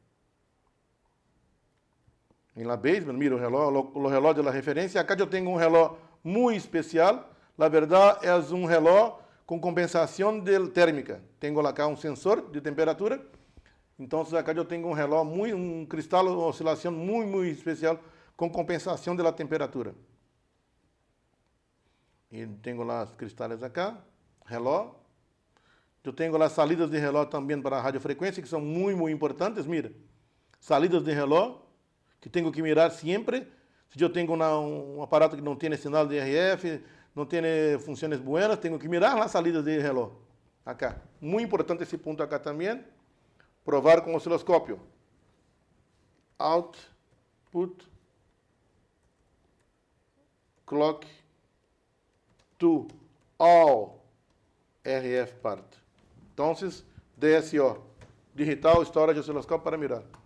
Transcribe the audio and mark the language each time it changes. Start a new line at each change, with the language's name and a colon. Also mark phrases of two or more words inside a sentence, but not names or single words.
Portuguese: Em la basement, mira o relógio da referência. Acá eu tenho um relógio muito especial.
Spanish: La verdad,
Portuguese: é um relógio com compensação térmica. Tenho acá um sensor de temperatura. Então, acá eu tenho um relógio, um cristal de oscilação muito especial com compensação da temperatura. E tenho lá os cristais acá, relógio. Eu tenho as salidas de relógio também para a radiofrequência, que são muito importantes.
Spanish: Mira, salidas
Portuguese: de relógio, que tenho que mirar sempre. Se eu tenho um aparato que não tem sinal de RF, não tem funções buenas, tenho que mirar as salidas de relógio. Acá. Muito importante esse ponto acá também. Provar com o osciloscópio.
English: Output clock to all RF part.
Portuguese: Então, DSO,
English: Digital Storage Oscilloscope
Portuguese: para mirar.